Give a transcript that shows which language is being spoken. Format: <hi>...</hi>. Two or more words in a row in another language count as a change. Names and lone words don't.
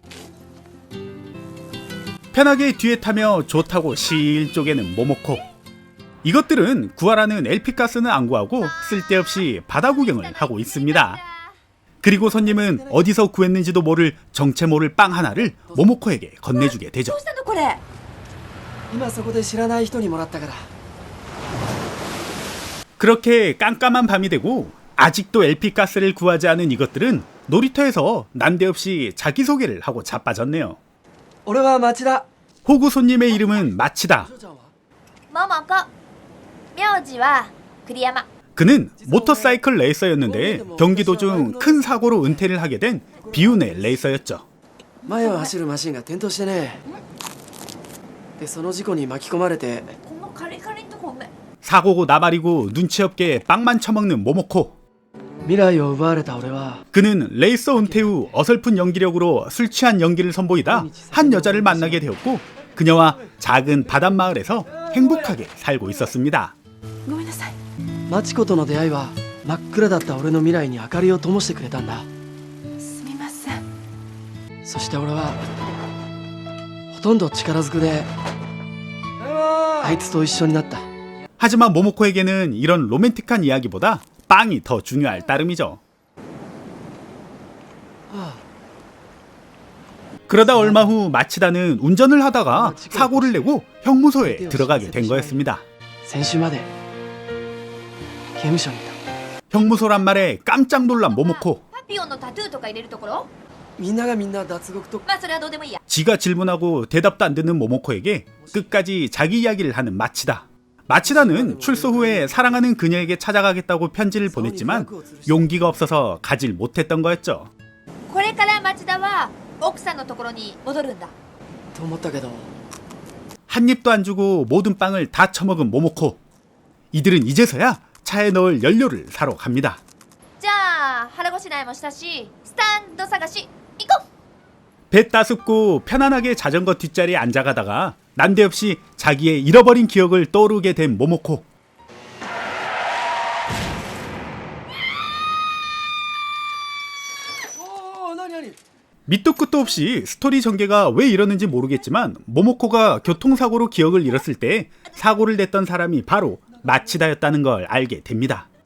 <ko>편하게 뒤에 타며 좋다고 실 쪼개는 모모코. 이것들은 구하라는 LP가스는 안 구하고 쓸데없이 바다 구경을 하고 있습니다. 그리고 손님은 어디서 구했는지도 모를 정체 모를 빵 하나를 모모코에게 건네주게 되죠.</ko> <ja>どうしたのこれ？今そこで知らない人にもらったから。</ja> <ko>그렇게 깜깜한 밤이 되고 아직도 LP가스를 구하지 않은 이것들은 놀이터에서 난데없이 자기소개를 하고 자빠졌네요.</ko> <ja>俺は町田。</ja> <ko>호구 손님의 이름은 마치다.</ko> <ja>嬢ちゃんは？ももこ。名字は栗山。</ja> <ko>그는 모터사이클 레이서였는데 경기 도중 큰 사고로 은퇴를 하게 된 비운의 레이서였죠.</ko> <ja>前を走るマシンが転倒してね。でその事故に巻き込まれて。このカリカリのとこごめん。</ja> <ko>사고고 나발이고 눈치 없게 빵만 처먹는 모모코.</ko> <ja>未来を奪われた俺は</ja> <ko>그는 레이서 은퇴 후 어설픈 연기력으로 술 취한 연기를 선보이다 한 여자를 만나게 되었고 그녀와 작은 바닷마을에서 행복하게 살고 있었습니다.</ko> <ja>ごめんなさい。マチコとの出会いは真っ暗だった俺の未来に明かりを灯してくれたんだ。すみません。そして俺はほとんど力ずくであいつと一緒になった。</ja> <ko>하지만 모모코에게는 이런 로맨틱한 이야기보다 빵이 더 중요할 따름이죠. 그러다 얼마 후 마치다는 운전을 하다가 사고를 내고 형무소에 들어가게 된 거였습니다.</ko> <ja>先週まで刑務所にいた。</ja> <ko>형무소란 말에 깜짝 놀란 모모코.</ko> <ja>パピオンのタトゥーとか入れるところ？みんながみんな脱獄と。まあそれはどうでもいいや。</ja> <ko>지가 질문하고 대답도 안 듣는 모모코에게 끝까지 자기 이야기를 하는 마치다. 마치다는 출소 후에 사랑하는 그녀에게 찾아가겠다고 편지를 보냈지만 용기가 없어서 가질 못했던 거였죠.</ko> <ja>これから町田は奥さんのところに戻るんだ。と思ったけど</ja> <ko>한 입도 안 주고 모든 빵을 다 처먹은 모모코. 이들은 이제서야 차에 넣을 연료를 사러 갑니다.</ko> <ja>じゃあ腹ごしらえもしたし、スタンド探し行こう。</ja> <ko>배 따숩고 편안하게 자전거 뒷자리에 앉아가다가 난데없이 자기의 잃어버린 기억을 떠오르게 된 모모코. 밑도 끝도 없이 스토리 전개가 왜 이러는지 모르겠지만 모모코가 교통사고로 기억을 잃었을 때 사고를 냈던 사람이 바로 마치다였다는 걸 알게 됩니다.</ko>